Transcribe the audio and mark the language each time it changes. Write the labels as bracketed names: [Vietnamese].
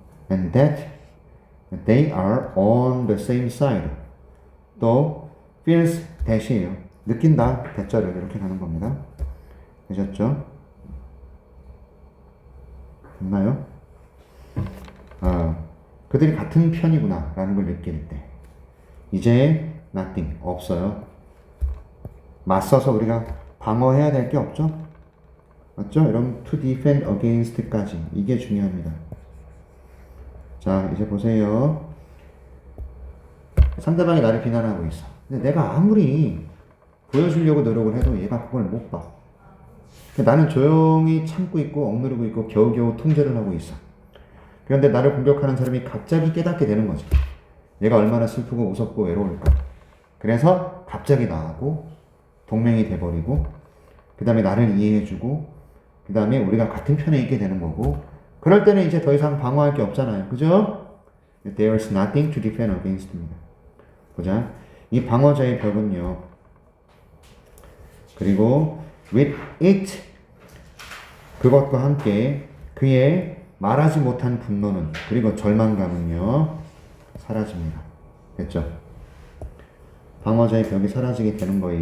[English] And that they are on the same side. [Korean] 또 feels that이에요. 느낀다. 대자를 이렇게 가는 겁니다. 되셨죠? 됐나요? 그들이 같은 편이구나 라는 걸 느낄 때 이제 nothing 없어요. 맞서서 우리가 방어해야 될 게 없죠? 맞죠? 여러분 [English] to defend against [Korean] 까지 이게 중요합니다. 자 이제 보세요. 상대방이 나를 비난하고 있어. 근데 내가 아무리 보여주려고 노력을 해도 얘가 그걸 못 봐. 나는 조용히 참고 있고 억누르고 있고 겨우겨우 통제를 하고 있어. 그런데 나를 공격하는 사람이 갑자기 깨닫게 되는 거지. 얘가 얼마나 슬프고 무섭고 외로울까. 그래서 갑자기 나하고 동맹이 돼버리고 그 다음에 나를 이해해주고 그 다음에 우리가 같은 편에 있게 되는 거고 그럴 때는 이제 더 이상 방어할 게 없잖아요. 그죠? [English] There's nothing to defend against입니다. [Korean] 보자. 이 방어자의 벽은요. 그리고 with it 그것과 함께 그의 말하지 못한 분노는 그리고 절망감은요 사라집니다. 됐죠? 방어자의 벽이 사라지게 되는 거예요.